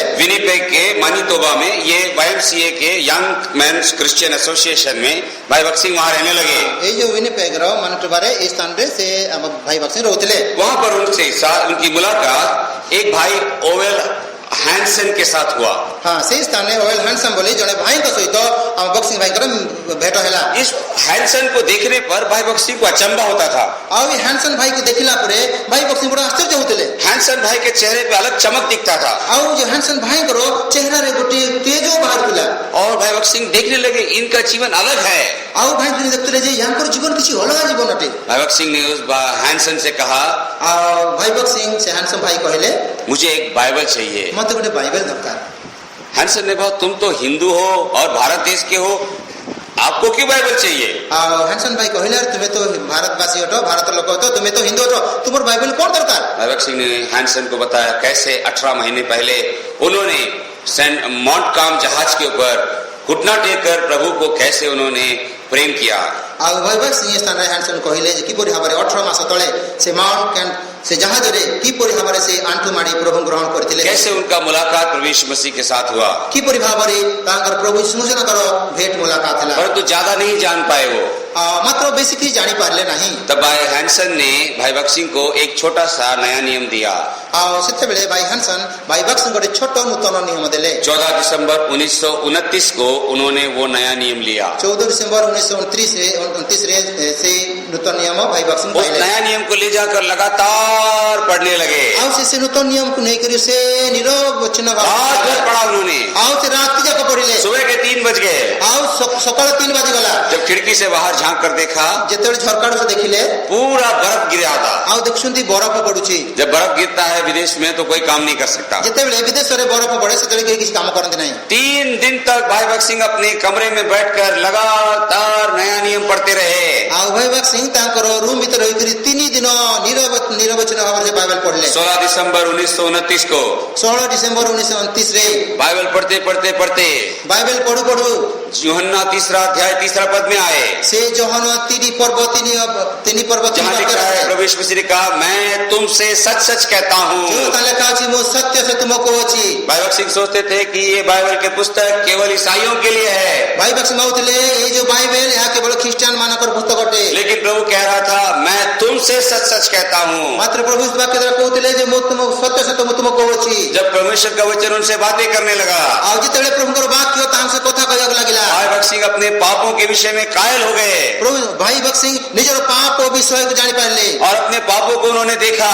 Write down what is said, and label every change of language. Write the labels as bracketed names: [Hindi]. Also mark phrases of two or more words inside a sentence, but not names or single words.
[Hindi] विनिपेग के मानितोबा में ये YMCA के यंग मेंस क्रिश्चियन एसोसिएशन में भाई भक्त सिंह वहां रहने लगे। [Odia] ଏଇ ଯୋଉ ୱିନିପେଗ ର ମାନିଟୋବାରେ ଏଇ ସ୍ଥାନରେ ସେ ଆମ ଭାଇ ଭक्त ସିଂ ରହୁଥିଲେ। [Hindi] वहां पर उनसे उनकी मुलाकात एक भाई ओवेल हैंसन के साथ हुआ। [Odia] ହଁ ସେଇ ସ୍ଥାନରେ ଓଏଲ ହ୍ୟାନ୍ସମ୍ ବୋଲି ଜଣେ ଭାଇଙ୍କ ସହିତ ଆମ ଭक्त ସିଂ ଭାଇଙ୍କର ଭେଟ ହେଲା। [Hindi] इस हैंसन को देखने पर भाई भक्त सिंह को अचंभा होता था। [Odia] ଆଉ ଏ ହ୍ୟାନ୍ସନ୍ ଭାଇକୁ ଦେଖିଲା ପରେ ଭାଇ ଭक्त ସିଂ ବଡ ଆଶ୍ଚର୍ଯ୍ୟ ହଉଥିଲେ। [Hindi] हैंसन भाई के चेहरे पे अलग चमक दिखता था [Odia] ଆଉ ଯୋଉ ହ୍ୟାନ୍ସନ୍ ଭାଇଙ୍କର ଚେହେରାରେ ଗୋଟିଏ ତେଜ ବାହାରୁଥିଲା। [Hindi] और भाई भक्त सिंह देखने लगे इनका जीवन अलग है। [Odia] ଆଉ ଭାଇ ଦେଖୁଥିଲେ ଯେ ୟାଙ୍କର ଜୀବନ କିଛି ଅଲଗା ଜୀବନ ଅଟେ। [Hindi] भाई भक्त सिंह ने उस हैंसन से कहा, [Odia] ଆଉ ଭାଇ ଭक्त ସିଂ ସେ ହ୍ୟାନ୍ସମ୍ ଭାଇ କହିଲେ [Hindi] मुझे एक बाइबल चाहिए। [Odia] ମତେ ଗୋଟେ ବାଇବେଲ ଦରକାର। [Hindi] हैंसन ने कहा, तुम तो हिंदू हो और भारत देश के हो, आपको क्यों बाइबल चाहिए? [Odia] ଆଉ ହ୍ୟାନ୍ସନ୍ ଭାଇ କହିଲେ ତୁମେ ତ ଭାରତବାସୀ ଅଟ, ଭାରତ ଲୋକ ଅଟ, ତୁମେ ତ ହିନ୍ଦୁ ଅଟ, ତୁମର ବାଇବେଲ କଣ ଦରକାର? [Hindi] भाई भक्त सिंह ने हैंसन को बताया कैसे 18 महीने पहले उन्होंने मॉन्टकाम जहाज के ऊपर घुटना टेक कर प्रभु को कैसे उन्होंने प्रेम किया। [Odia] ଆଉ ଭାଇ ଭक्त ସିଂ ସ୍ଥାନରେ ହ୍ୟାନ୍ସନ୍ କହିଲେ ଯେ କିପରି ଭାବରେ 18 ମାସ ତଳେ ସେ ମାଉଣ୍ଟ କ୍ୟାମ୍ପ ସେ ଜାହାଜରେ କିପରି ଭାବରେ ସେ ଆଣ୍ଠୁ ମାଡ଼ି ପ୍ରଭୁ ଗ୍ରହଣ କରିଥିଲେ। [Hindi] कैसे उनका मुलाकात प्रभु यीशु मसीह के साथ हुआ। [Odia] କିପରି ଭାବରେ ତାଙ୍କର ପ୍ରଭୁ ଯୀଶୁଙ୍କର ଭେଟ ମୁଲାକାତ ହେଲା। [Hindi] परंतु ज्यादा नहीं जान पाए वो। [Odia] ମାତ୍ର ବେଶୀ କିଛି ଜାଣିପାରିଲେ ନାହିଁ। [Hindi] तब भाई हैंसन ने भाई भक्त सिंह को एक छोटा सा नया नियम दिया। [Odia] ଆଉ ସେତେବେଳେ ଭାଇ ହ୍ୟାନ୍ସନ୍ ଭାଇ ଭक्त ସିଂ ଗୋଟେ ଛୋଟ ନୂତନ ନିୟମ ଦେଲେ। [Hindi] 14 दिसंबर 1929 को उन्होंने वो नया नियम लिया। [Odia] 14 डिसेम्बर 1929 ରେ ସେ ନୂତନ ନିୟମ ଭାଇ ଭक्त ସିଂ [Hindi] उस [Odia] ପାଇଲେ। [Hindi] नया नियम को ले जाकर लगातार पढ़ने लगे। [Odia] ଆଉ ସେ ନୂତନ ନିୟମକୁ ନେଇକରି ସେ ନିରବଚ୍ଛିନ୍ନ [Hindi] रात भर [Odia] ଭାବରେ [Hindi] पढ़ा उन्होंने। [Odia] ଆଉ ସେ ରାତି ଯାକ ପଢିଲେ। [Hindi] सुबह के 3 बज गए। [Odia] ଆଉ ସକାଳ 3 ବାଜିଗଲା। [Hindi] जब खिड़की से बाहर झांक कर देखा, [Odia] ଯେତେବେଳେ ଝରକାରୁ ସେ ଦେଖିଲେ [Hindi] पूरा बर्फ गिरा था। [Odia] ଆଉ ଦେଖୁଛନ୍ତି ବରଫ ପଡୁଛି। [Hindi] जब बर्फ गिरता है विदेश में तो कोई काम नहीं कर सकता। [Odia] ଯେତେବେଳେ ବିଦେଶରେ ବରଫ ପଡେ ସେତେବେଳେ କେହି କିଛି କାମ କରନ୍ତି ନାହିଁ। [Hindi] 3 दिन तक भाई भक्त सिंह अपने कमरे में बैठकर लगातार नया नियम पढ़ते रहे। [Odia] ଆଉ ଭାଇ ଭक्त ସିଂ ତାଙ୍କର ରୁମ୍ ଭିତରେ ରହିକରି 3 ଦିନ ନିରବଚ୍ଛିନ୍ନ ଭାବରେ ସେ ବାଇବେଲ ପଢିଲେ। [Hindi] 16 दिसंबर 1929 को [Odia] 16 डिसेम्बर 1929 ରେ [Hindi] बाइबल पढ़ते पढ़ते पढ़ते [Odia] ବାଇବେଲ ପଢୁ ପଢୁ [Hindi] यूहन्ना 3 अध्याय 3 पद में आए। [Odia] ସେ ଯୋହନ 3 ପର୍ବ 3 ପର୍ବ [Hindi] जहाँ लिखा है प्रभु यीशु मसीह ने कहा, मैं तुमसे सच सच कहता हूँ। [Odia] ଯୋଉଟା ଲେଖା ଅଛି ମୁଁ ସତ୍ୟ ସେ ତୁମକୁ କହୁଛି। [Hindi] भाई भक्त सिंह सोचते थे कि ये बाइबल के पुस्तक केवल ईसाइयों के लिए है। [Odia] ଭାଇ ଭक्त ସିଂ ଭାବୁଥିଲେ ଏଇ ଯୋଉ ବାଇବେଲ ଏହା କେବଳ ଖ୍ରୀଷ୍ଟିଆନ ମାନଙ୍କର ପୁସ୍ତକ ଅଟେ। [Hindi] लेकिन प्रभु कह रहा था, मैं तुमसे सच सच कहता हूँ। [Odia] ମାତ୍ର ପ୍ରଭୁ ଇସ୍ ବାକ୍ୟ ଦ୍ୱାରା କହୁଥିଲେ ଯେ ମୁଁ ତୁମକୁ ସତ୍ୟ ସତ୍ୟ ମୁଁ ତୁମକୁ କହୁଛି। [Hindi] जब परमेश्वर का वचन उनसे बातें करने लगा, [Odia] ଆଉ ଯେତେବେଳେ ପ୍ରଭୁଙ୍କର ବାକ୍ୟ ତାଙ୍କ ସହ କଥା କହିବାକୁ ଲାଗିଲା, [Hindi] भाई भक्त सिंह अपने पापों के विषय में कायल हो गए [Odia] ପ୍ରଭୁ ଭାଇ ଭक्त ସିଂ ନିଜର ପାପ ବିଷୟକୁ ଜାଣିପାରିଲେ। [Hindi] और अपने पापों को उन्होंने देखा।